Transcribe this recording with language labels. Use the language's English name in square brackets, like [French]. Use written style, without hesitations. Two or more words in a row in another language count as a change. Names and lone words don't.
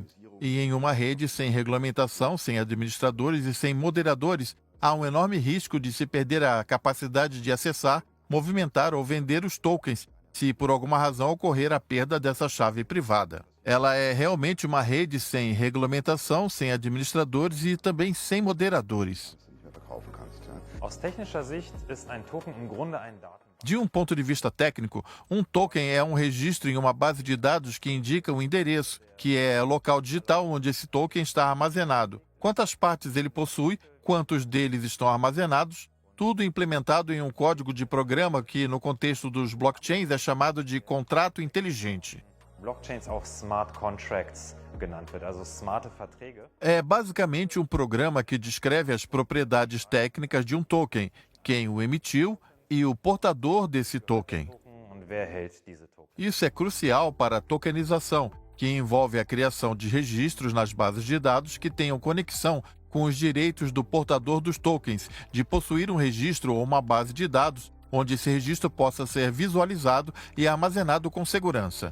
[Portuguese] E em uma rede sem regulamentação, sem administradores e sem moderadores, há um enorme risco de se perder a capacidade de acessar, movimentar ou vender os tokens, se por alguma razão ocorrer a perda dessa chave privada. Ela é realmente uma rede sem regulamentação, sem administradores e também sem moderadores. [German] Aus technischer Sicht ist ein Token im Grunde ein Daten. [Portuguese] De um ponto de vista técnico, um token é um registro em uma base de dados que indica o endereço, que é o local digital onde esse token está armazenado, quantas partes ele possui, quantos deles estão armazenados, tudo implementado em um código de programa que, no contexto dos blockchains, é chamado de contrato inteligente. [German] Blockchains auch [English] Smart Contracts [German] genannt wird, also smarte Verträge. [Portuguese] É basicamente um programa que descreve as propriedades técnicas de um token, quem o emitiu e o portador desse token. [German] Und wer hält diese Token? [Portuguese] Isso é crucial para a tokenização, que envolve a criação de registros nas bases de dados que tenham conexão com os direitos do portador dos tokens, de possuir um registro ou uma base de dados onde esse registro possa ser visualizado e armazenado com segurança.